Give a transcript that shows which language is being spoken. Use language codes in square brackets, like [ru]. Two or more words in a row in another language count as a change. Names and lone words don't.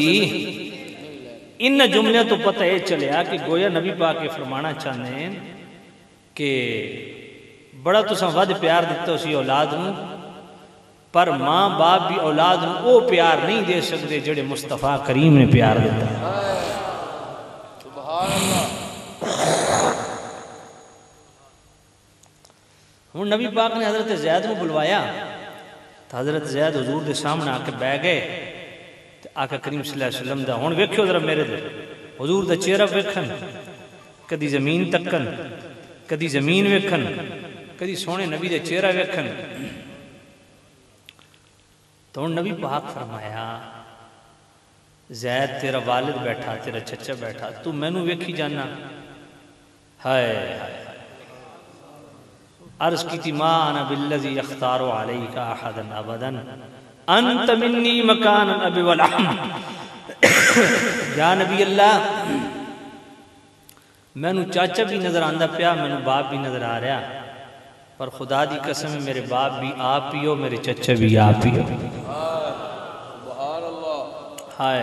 [pa] ان جملے تو پتہ یہ چلیا کہ گویا نبی پاک کے فرمانا چاہنے ہیں کہ بڑا تساں ود پیار دیتا اسی اولاد نو، پر ماں باپ بھی اولاد نو او پیار نہیں دے سکتے جڑے مصطفیٰ کریم نے پیار دیتا ہے۔ [ar] سبحان اللہ۔ [pa] ہوں نبی پاک نے حضرت زید نو بلوایا تو حضرت زید حضور دے سامنے آ کے بہ گئے، آقا کریم [ar] صلی اللہ علیہ وسلم [pa] دا ہون ویکھو ذرا میرے دے حضور دا چہرہ ویکھن، کدی زمین تکن، کدی زمین ویکھن، کدی سونے نبی دے چہرہ ویکھن، تو ہن نبی پاک فرمایا زید تیرا والد بیٹھا، تیرا چچا بیٹھا، تو میں نو ویکھی جانا، ہائے ہائے [ur] عرض کی تھی [ar] ما انا بالذی یختار علیک احدا ابدا انت منی مکان الاب والعم، یا نبی اللہ [pa] میں نو چاچا بھی نظر آندہ پیا، میں نو باپ بھی نظر آ رہا، پر خدا دی قسم ہے میرے باپ بھی آپ ہی ہو، میرے چچا بھی آپ ہی ہو، [ar] سبحان اللہ، ہائے